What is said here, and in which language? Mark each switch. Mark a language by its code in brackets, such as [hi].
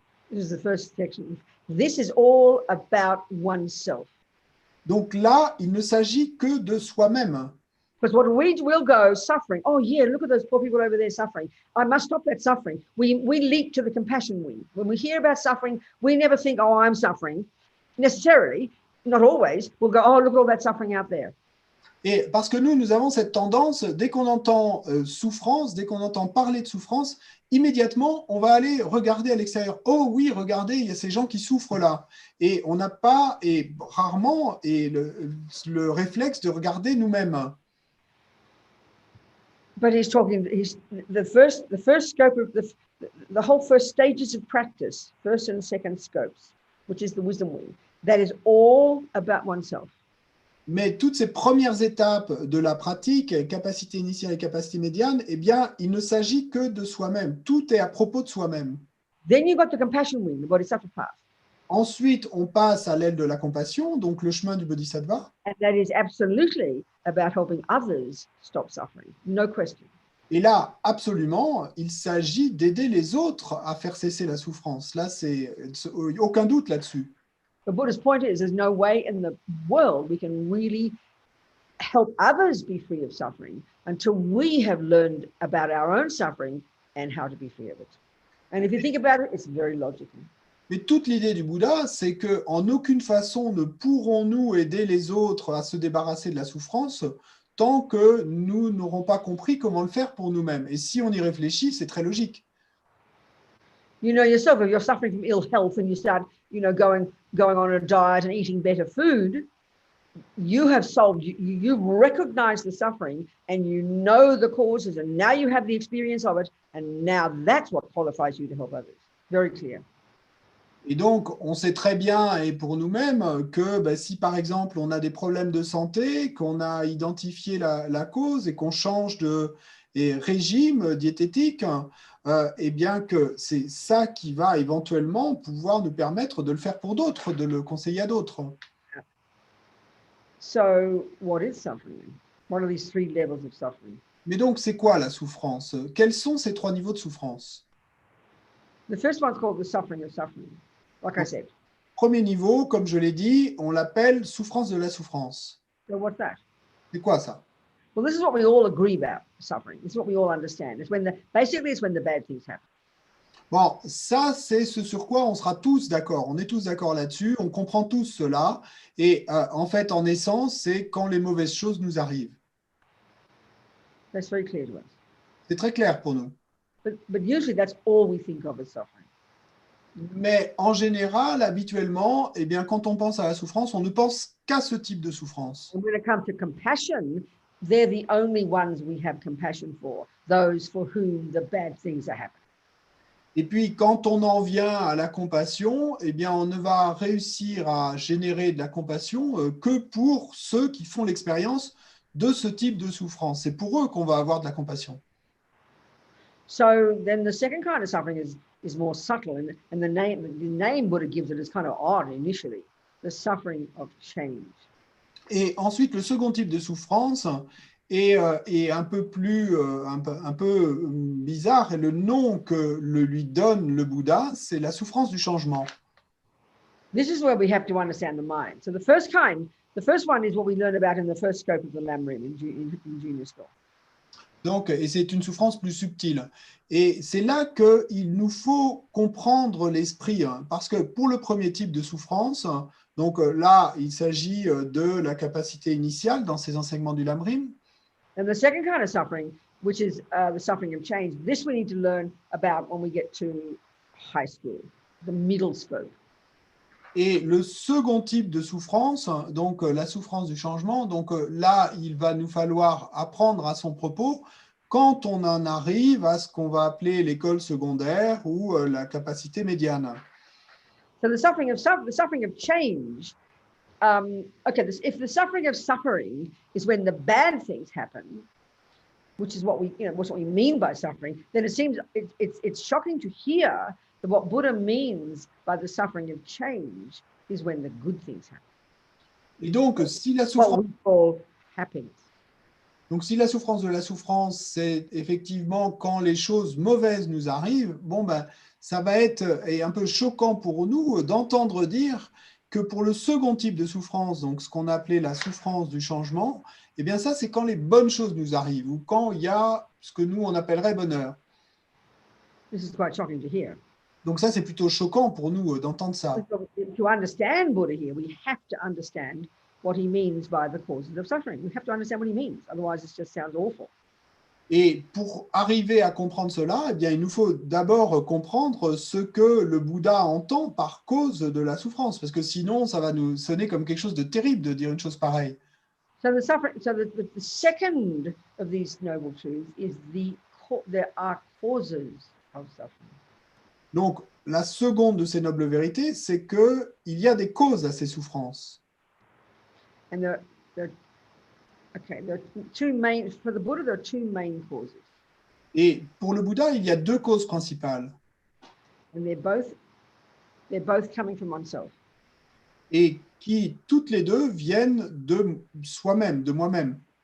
[en] This is the first section. This is all about oneself. [fr] donc là, il ne s'agit que de soi-même. [en] Because what we will go suffering. Oh yeah, look at those poor people over there suffering. I must stop that suffering. We leap to the compassion wing. When we hear about suffering, we never think, oh, I'm suffering. Necessarily, not always. We'll go, oh, look at all that suffering out there. [fr] Et parce que nous avons cette tendance, dès qu'on entend souffrance, dès qu'on entend parler de souffrance, immédiatement, on va aller regarder à l'extérieur. Oh oui, regardez, il y a ces gens qui souffrent là. Et on n'a pas, et rarement, le réflexe de regarder nous-mêmes. [en] But he's talking. The first scope of the whole first stages of practice, first and second scopes, which is the wisdom wing. That is all about oneself. [fr] Mais toutes ces premières étapes de la pratique, capacité initiale et capacité médiane, eh bien, il ne s'agit que de soi-même. Tout est à propos de soi-même. [en] Then you've got the compassion wing, the bodhisattva path. [fr] Ensuite, on passe à l'aile de la compassion, donc le chemin du bodhisattva. [en] And that is absolutely about helping others stop suffering, no question. [fr] Et là, absolument, il s'agit d'aider les autres à faire cesser la souffrance. Là, c'est aucun doute là-dessus. [en] The Buddha's point is there's no way in the world we can really help others be free of suffering until we have learned about our own suffering and how to be free of it. And if you think about it, it's very logical. [fr] Mais toute l'idée du Bouddha, c'est qu'en aucune façon ne pourrons-nous aider les autres à se débarrasser de la souffrance tant que nous n'aurons pas compris comment le faire pour nous-mêmes. Et si on y réfléchit, c'est très logique. [en] You know yourself, if you're suffering from ill health and you start, going on a diet and eating better food, you have solved, you've recognized the suffering and you know the causes, and now you have the experience of it, and now that's what qualifies you to help others. Very clear. [fr] Et donc, on sait très bien, et pour nous-mêmes, que si par exemple on a des problèmes de santé, qu'on a identifié la cause et qu'on change de régime diététique, eh bien que c'est ça qui va éventuellement pouvoir nous permettre de le faire pour d'autres, de le conseiller à d'autres. [en] So, what is suffering? What are these 3 levels of suffering? [fr] Mais donc, c'est quoi la souffrance? Quels sont ces 3 niveaux de souffrance? [en] The first one's called the suffering of suffering, like I said. [fr] Premier niveau, comme je l'ai dit, on l'appelle souffrance de la souffrance. [en] So what's that? [fr] C'est quoi ça? [en] Well, this is what we all agree about suffering. This is what we all understand. It's when basically it's when the bad things happen. [fr] Bon, ça, c'est ce sur quoi on sera tous d'accord. On est tous d'accord là-dessus, on comprend tous cela. Et en fait, en essence, c'est quand les mauvaises choses nous arrivent. [en] That's very clear to us. [fr] C'est très clair pour nous. [en] But usually that's all we think of as suffering. [fr] Mais en général, habituellement, eh bien, quand on pense à la souffrance, on ne pense qu'à ce type de souffrance. [en] And when it comes to compassion, they're the only ones we have compassion for, those for whom the bad things are happening. [fr] Et puis, quand on en vient à la compassion, eh bien, on ne va réussir à générer de la compassion que pour ceux qui font l'expérience de ce type de souffrance. C'est pour eux qu'on va avoir de la compassion. [en] So then the second kind of suffering is more subtle, and the name Buddha gives it is kind of odd initially, the suffering of change. [fr] Et ensuite, le second type de souffrance est un peu plus un peu bizarre, et le nom que lui donne le Bouddha, c'est la souffrance du changement. [en] This is where we have to understand the mind. So the first one is what we learn about in the first scope of the Lamrim in junior school. [fr] Donc, et c'est une souffrance plus subtile. Et c'est là qu'il nous faut comprendre l'esprit, parce que pour le premier type de souffrance, donc là, il s'agit de la capacité initiale dans ces enseignements du Lamrim. [en] And the second kind of suffering, which is the suffering of change, this we need to learn about when we get to high school, the middle scope. [fr] Et le second type de souffrance, donc la souffrance du changement, donc là, il va nous falloir apprendre à son propos quand on en arrive à ce qu'on va appeler l'école secondaire ou la capacité médiane. [en] So the suffering of change, if the suffering of suffering is when the bad things happen, which is what we mean by suffering, then it seems it's shocking to hear that what Buddha means by the suffering of change is when the good things happen. [fr] Et donc, si la [en] What [fr] souffrance, [en] we call happiness. [fr] donc, si la souffrance de la souffrance, c'est effectivement quand les choses mauvaises nous arrivent, bon, ben, ça va être un peu choquant pour nous d'entendre dire que pour le second type de souffrance, donc ce qu'on appelait la souffrance du changement, eh bien ça, c'est quand les bonnes choses nous arrivent ou quand il y a ce que nous, on appellerait bonheur. [en] This is quite shocking to hear. [fr] Donc ça, c'est plutôt choquant pour nous d'entendre ça. [en] To understand Buddha here, we have to understand what he means by the causes of suffering. We have to understand what he means. Otherwise, this just sounds awful. [fr] Et pour arriver à comprendre cela, eh bien, il nous faut d'abord comprendre ce que le Bouddha entend par cause de la souffrance, parce que sinon, ça va nous sonner comme quelque chose de terrible de dire une chose pareille. [en] So the second of these noble truths is there are causes of suffering. [fr] Donc, la seconde de ces nobles vérités, c'est qu'il y a des causes à ces souffrances. [en] And there are two main, for the Buddha, there are two main causes. [fr] Et pour le Bouddha, il y a deux causes principales. [en] And they're both coming from oneself. [fr] Et qui, toutes les deux, viennent de soi-même, de moi-même.